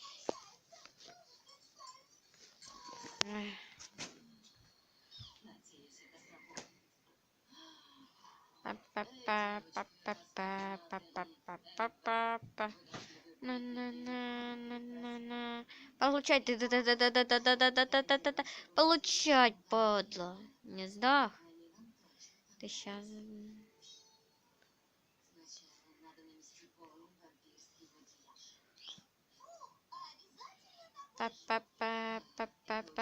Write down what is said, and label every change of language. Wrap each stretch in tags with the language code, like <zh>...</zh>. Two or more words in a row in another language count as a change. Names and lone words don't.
<ru>Па-па-па-па-па-па-па-па-па. На-на-на-на-на-на. Получать, да-да-да-да-да-да-да-да-да-да-да. Получать, падла. Не сдох. Ты сейчас... Па-па-па-па-па-па.</ru>